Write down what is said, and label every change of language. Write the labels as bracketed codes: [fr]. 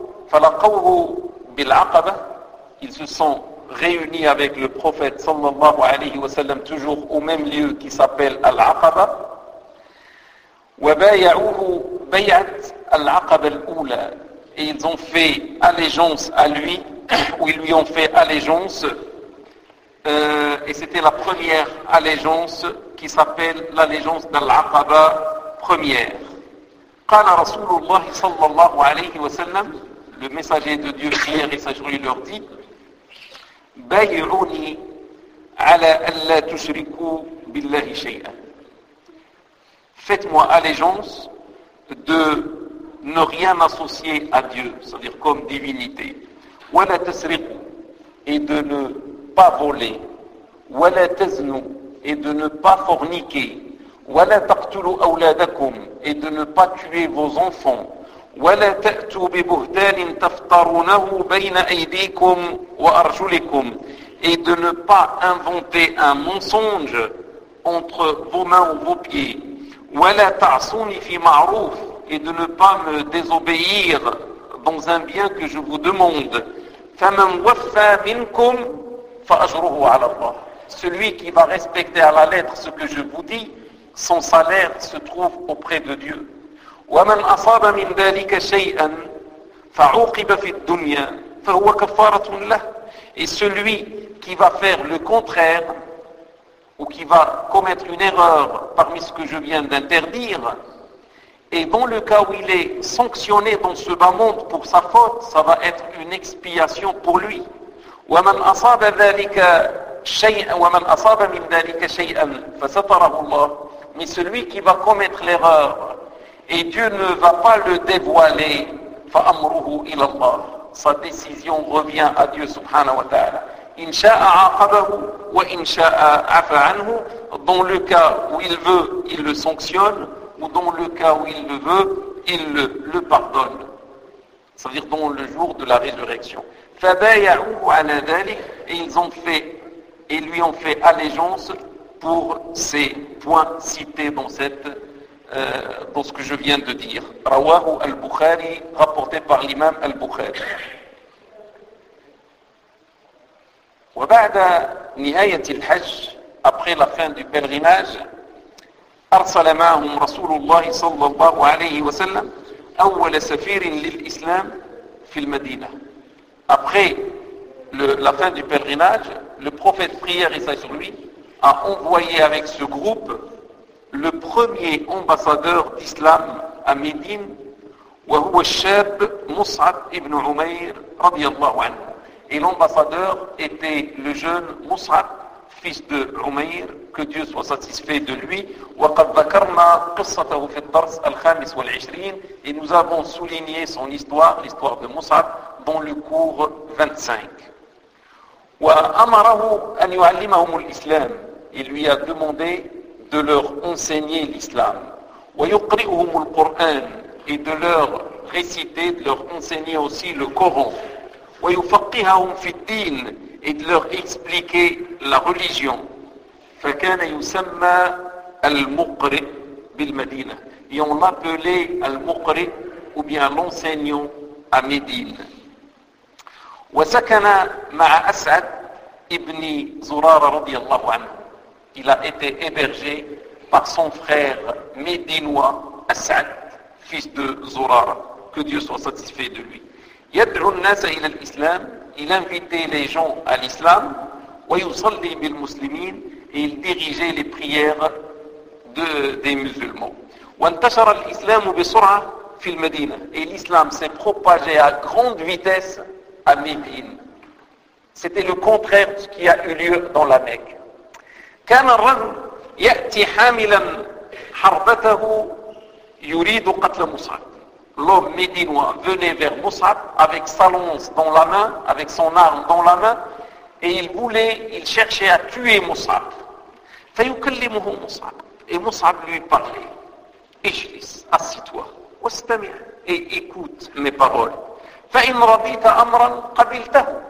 [ar] فلقوه بالعقبة, [fr] ils se sont réunis avec le prophète [ar] sallallahu alayhi wa sallam [fr] toujours au même lieu qui s'appelle العقبة, [ar] وبايعوه بيعة العقبة الأولى, [fr] et ils ont fait allégeance à lui, ou ils lui ont fait allégeance, et c'était la première allégeance qui s'appelle l'allégeance d'العقبة première. [ar] قال رسول الله صلى الله عليه وسلم, [fr] le messager de Dieu, prière et sagesse, leur dit, [ar] بايعوني على ألا تشركوا بالله شيئا. [fr] Faites-moi allégeance de ne rien associer à Dieu, c'est-à-dire comme divinité. [ar] ولا تسرقوا, [fr] et de ne pas voler. [ar] ولا تزنوا, [fr] et de ne pas forniquer. [ar] ولا تقتلوا أولادكم, [fr] et de ne pas tuer vos enfants. [ar] ولا تأتوا ببهتان تفترونه بين أيديكم وأرجلكم, [fr] et de ne pas inventer un mensonge entre vos mains ou vos pieds. [ar] ولا تعصوني في معروف, [fr] et de ne pas me désobéir dans un bien que je vous demande. [ar] فمن وفى منكم فأجره على الله. [fr] Celui qui va respecter à la lettre ce que je vous dis, son salaire se trouve auprès de Dieu. [ar] ومن أصاب من ذلك شيئا فعوقب في الدنيا فهو كفارة له, [fr] et celui qui va faire le contraire ou qui va commettre une erreur parmi ce que je viens d'interdire, et dans le cas où il est sanctionné dans ce bas monde pour sa faute, ça va être une expiation pour lui. [ar] وَمَنْ أَصَابَ ذَلِكَ شَيْئًا وَمَنْ أَصَابَ مِنْ ذَلِكَ شَيْئًا فَسَتَرَهُ اللَّهُ. [fr] Mais celui qui va commettre l'erreur et Dieu ne va pas le dévoiler, [ar] فَأَمْرُهُ إِلَى اللَّهُ. [fr] Sa décision revient à Dieu [ar] subhanahu wa ta'ala. إِنْ شَاءَ عَاقَبَهُ وَإِنْ شَاءَ عَفَ عَنْهُ. [fr] Dans le cas où il veut, il le sanctionne, ou dans le cas où il le veut, il le pardonne. C'est-à-dire dans le jour de la résurrection. [ar] فَبَايَعُوهُ عَلَى ذَلِكَ. [fr] Et ils ont fait, et lui ont fait allégeance pour ces points cités dans cette, dans ce que je viens de dire. [ar] رَوَاهُ الْبُخَارِي, [fr] rapporté par l'imam al-Bukhari. [ar] وَبَعْدَ نِهَيَةِ الْحَجِ, [fr] après la fin du pèlerinage, [ar] أَرْسَلَ مَعَهُمْ رَسُولُ اللَّهِ صَلَّى اللَّهُ عَلَيْهِ وَسَلَّمْ أَوَّلَ سَفِيرٍ لِلْإِسْلَامِ فِي الْمَدِينَةِ. [fr] Après la fin du pèlerinage, le prophète, prière et salut sur lui, a envoyé avec ce groupe le premier ambassadeur d'islam à Médine, [ar] وهو الشاب مصعب ابن عمير رضي الله عنه. [fr] Et l'ambassadeur était le jeune Mus'ab, fils de Umayr, que Dieu soit satisfait de lui. [ar] وقد ذكرنا قصته في الدرس الخامس والعشرين. [fr] Et nous avons souligné son histoire, l'histoire de Mus'ab, dans le cours 25. [ar] وأمره أن يعلمهم الإسلام. [fr] Il lui a demandé de leur enseigner l'islam. [ar] ويقرئهم القرآن. [fr] Et de leur réciter, de leur enseigner aussi le Coran. [ar] ويفقههم في الدين. [fr] Et de leur expliquer la religion. [ar] فكان يسمى المقرئ بالمدينة. [fr] Et on l'appelait المقرئ ou bien l'enseignant à Médine. [ar] وسكن مع أسعد ابن زرارة رضي الله عنه. [fr] Il a été hébergé par son frère médinois Asad, fils de Zurara. Que Dieu soit satisfait de lui. [ar] يدعو الناس إلى الإسلام. [fr] Il invitait les gens à l'islam. [ar] ويصلي بالمسلمين. [fr] Et il dirigeait les prières des musulmans. [ar] وانتشر الإسلام بسرعة في المدينة. [fr] Et l'islam s'est propagé à grande vitesse à Médine. C'était le contraire de ce qui a eu lieu dans la Mecque. [ar] كان الرجل يأتي حاملا حربته يريد قتل مصعب. [fr] L'homme médinois venait vers Mus'ab avec sa lance dans la main, avec son arme dans la main, et il cherchait à tuer Mus'ab. [ar] فيكلمه مصعب. [fr] Et Mus'ab lui parlait. [ar] اجلس, [fr] assis-toi. [ar] واستمع. [fr] Et écoute mes paroles. [ar] فإن رضيت أمرا قبلته.